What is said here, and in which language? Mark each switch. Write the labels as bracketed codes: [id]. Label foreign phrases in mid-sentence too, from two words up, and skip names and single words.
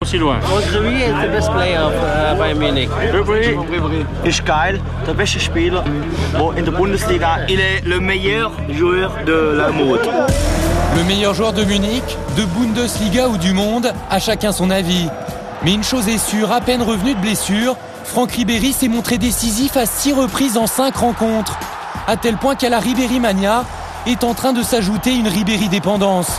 [fr] aussi loin. [en] Ribery is the best player of Bayern Munich. [de] Ribery ist geil, der beste Spieler in der Bundesliga. [fr] Il est le meilleur joueur de la mode. Le meilleur joueur de Munich, de Bundesliga ou du monde, à chacun son avis. Mais une chose est sûre, à peine revenu de blessure, Franck Ribéry s'est montré décisif à 6 reprises en 5 rencontres. À tel point qu'à la Ribéry Mania est en train de s'ajouter une Ribéry dépendance.